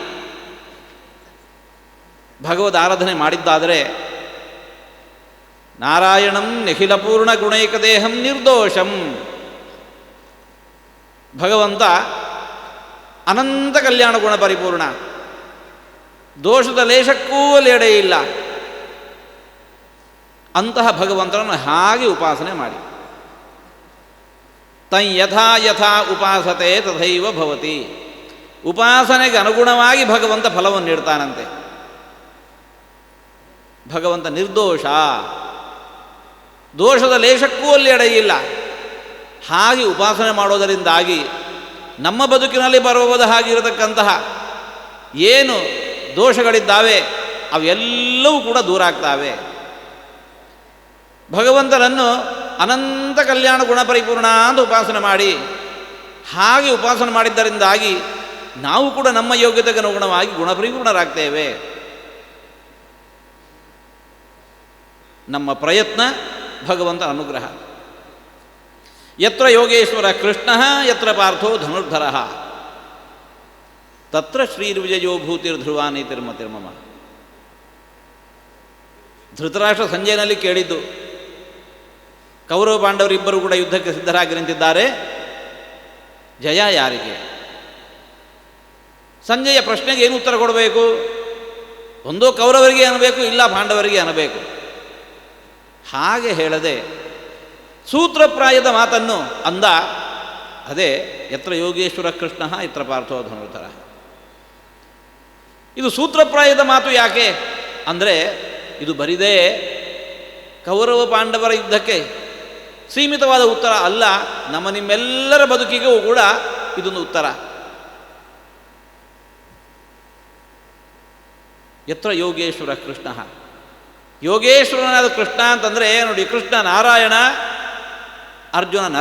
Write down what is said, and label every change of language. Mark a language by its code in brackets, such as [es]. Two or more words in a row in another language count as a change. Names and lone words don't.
[kn] ಭಗವದ್ ಆರಾಧನೆ ಮಾಡಿದ್ದಾದರೆ [sa] ನಾರಾಯಣಂ ನಿಖಿಲಪೂರ್ಣ ಗುಣೈಕದೇಹಂ ನಿರ್ದೋಷಂ, [kn] ಭಗವಂತ ಅನಂತ ಕಲ್ಯಾಣ ಗುಣ ಪರಿಪೂರ್ಣ, ದೋಷದ ಲೇಷಕ್ಕೂ ಲೇಡೆ ಇಲ್ಲ. ಅಂತಹ ಭಗವಂತನನ್ನು ಹಾಗೆ ಉಪಾಸನೆ ಮಾಡಿ. [sa] ತಂ ಯಥಾ ಯಥಾ ಉಪಾಸತೆ ತಥೈವ ಭವತಿ. [kn] ಉಪಾಸನೆಗೆ ಅನುಗುಣವಾಗಿ ಭಗವಂತ ಫಲವನ್ನು ನೀಡ್ತಾನಂತೆ. ಭಗವಂತ ನಿರ್ದೋಷ, ದೋಷದ ಲೇಷಕ್ಕೂ ಅಲ್ಲಿ ಎಡೆಯಿಲ್ಲ. ಹಾಗೆ ಉಪಾಸನೆ ಮಾಡೋದರಿಂದಾಗಿ ನಮ್ಮ ಬದುಕಿನಲ್ಲಿ ಬರುವುದು ಹಾಗಿರತಕ್ಕಂತಹ ಏನು ದೋಷಗಳಿದ್ದಾವೆ ಅವೆಲ್ಲವೂ ಕೂಡ ದೂರ ಆಗ್ತಾವೆ. ಭಗವಂತನನ್ನು ಅನಂತ ಕಲ್ಯಾಣ ಗುಣಪರಿಪೂರ್ಣ ಅಂತ ಉಪಾಸನೆ ಮಾಡಿ, ಹಾಗೆ ಉಪಾಸನೆ ಮಾಡಿದ್ದರಿಂದಾಗಿ ನಾವು ಕೂಡ ನಮ್ಮ ಯೋಗ್ಯತೆಗೆ ಅನುಗುಣವಾಗಿ ಗುಣಪರಿಪೂರ್ಣರಾಗ್ತೇವೆ. ನಮ್ಮ ಪ್ರಯತ್ನ ಭಗವಂತನ ಅನುಗ್ರಹ. [sa] ಯತ್ರ ಯೋಗೇಶ್ವರ ಕೃಷ್ಣ ಯತ್ರ ಪಾರ್ಥೋ ಧನುರ್ಧರ ತತ್ರ ಶ್ರೀರ್ವಿಜಯೋ ಭೂತಿರ್ಧ್ರುವ ನೀತಿರ್ಮತಿರ್ಮಮ. [kn] ಧೃತರಾಷ್ಟ್ರ ಸಂಜಯನಲ್ಲಿ ಕೇಳಿದ್ದು, ಕೌರವ ಪಾಂಡವರಿಬ್ಬರು ಕೂಡ ಯುದ್ಧಕ್ಕೆ ಸಿದ್ಧರಾಗಿ ನಿಂತಿದ್ದಾರೆ, ಜಯ ಯಾರಿಗೆ? ಸಂಜಯ ಪ್ರಶ್ನೆಗೆ ಏನು ಉತ್ತರ ಕೊಡಬೇಕು? ಒಂದೋ ಕೌರವರಿಗೆ ಅನ್ನಬೇಕು, ಇಲ್ಲ ಪಾಂಡವರಿಗೆ ಅನ್ನಬೇಕು. ಹಾಗೆ ಹೇಳದೆ ಸೂತ್ರಪ್ರಾಯದ ಮಾತನ್ನು ಅಂದ. [sa] ಅದೇ ಯತ್ರ ಯೋಗೇಶ್ವರ ಕೃಷ್ಣ ಯತ್ರ ಪಾರ್ಥೋ ಧನುರ್ಧರ. [kn] ಇದು ಸೂತ್ರಪ್ರಾಯದ ಮಾತು ಯಾಕೆ ಅಂದರೆ, ಇದು ಬರಿದೇ ಕೌರವ ಪಾಂಡವರ ಯುದ್ಧಕ್ಕೆ ಸೀಮಿತವಾದ ಉತ್ತರ ಅಲ್ಲ, ನಮ್ಮ ನಿಮ್ಮೆಲ್ಲರ ಬದುಕಿಗೂ ಕೂಡ ಇದೊಂದು ಉತ್ತರ. [sa] ಯತ್ರ ಯೋಗೇಶ್ವರ ಕೃಷ್ಣ, [kn] ಯೋಗೇಶ್ವರನಾದ ಕೃಷ್ಣ ಅಂತಂದರೆ ನೋಡಿ, ಕೃಷ್ಣ ನಾರಾಯಣ, ಅರ್ಜುನ ನರ.